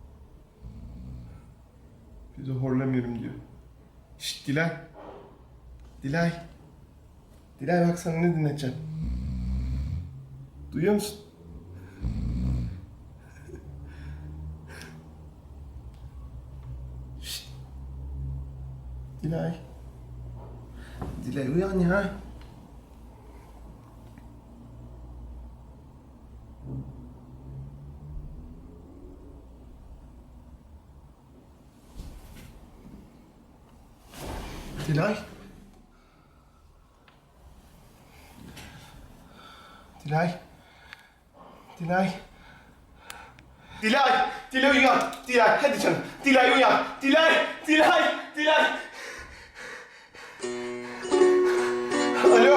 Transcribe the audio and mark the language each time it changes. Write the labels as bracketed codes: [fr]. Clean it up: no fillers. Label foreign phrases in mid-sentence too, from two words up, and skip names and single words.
[tr] Bir de horlamıyorum diyor. Şşt Dilan. Dilay. Dilay bak sana ne dinleteceğim. Duyuyor musun? Şşt. Dilay. Dilay uyan ya. Dilay. Dilay. Dilay. Dilay. Dilay uyan. Dilay hadi canım. Dilay uyan. Dilay. Dilay. Dilay. Alo.